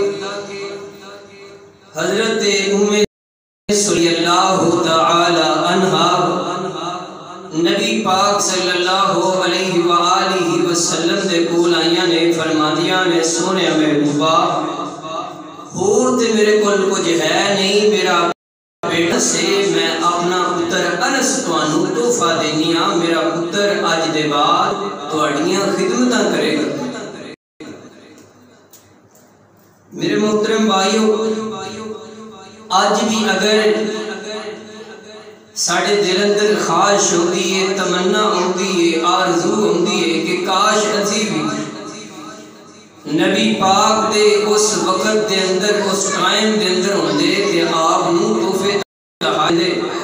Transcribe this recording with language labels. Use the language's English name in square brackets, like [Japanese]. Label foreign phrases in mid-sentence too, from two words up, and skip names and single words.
[Punjabi] حضرت ام صلی اللہ تعالی عنہا نبی پاک صلی اللہ علیہ وآلہ وسلم دے کول آئیاں نے، فرمادیاں نے سونے محبوبہ اور تے میرے کول کچھ ہے نہیں، میرا بیٹا سے میں اپنا پتر انس توانو تحفہ دینی ہاں، میرا پتر آج دے بعد تواڈیاں خدمتاں کرے گا۔ میرے محترم بھائیو، آج بھی اگر ساڑھے دل اندر خواہش ہوتی ہے، تمنا ہوتی ہے، آرزو ہوتی ہے کہ کاش اسی بھی نبی پاک دے اس وقت دے اندر، اس ٹائم دے اندر ہوندے کہ آپ نو تحفے تحائف دے،